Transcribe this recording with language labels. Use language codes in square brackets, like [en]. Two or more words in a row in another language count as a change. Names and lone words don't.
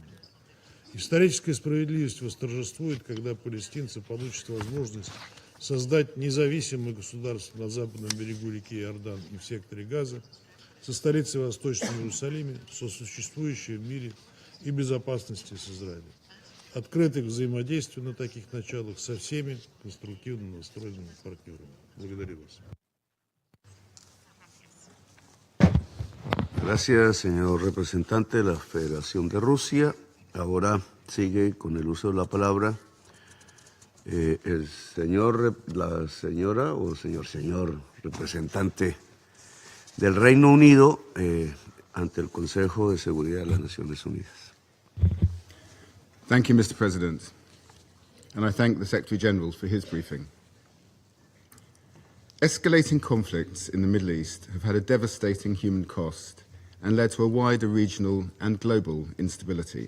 [ru] Историческая справедливость восторжествует, когда палестинцы получат возможность создать независимое государство на западном берегу реки Иордан и в секторе Газа, со столицей в Восточном Иерусалиме, сосуществующее в мире и безопасности с Израилем. Открытых взаимодействий на таких началах со всеми конструктивно настроенными партнерами. Благодарю вас. [es] Gracias, señor representante de la Federación de Rusia. Ahora sigue con el uso de la palabra la señora o señor representante del Reino Unido ante el Consejo de Seguridad de las Naciones Unidas. [en] Thank you, Mr. President, and I thank the Secretary-General for his briefing. Escalating conflicts in the Middle East have had a devastating human cost and led to a wider regional and global instability.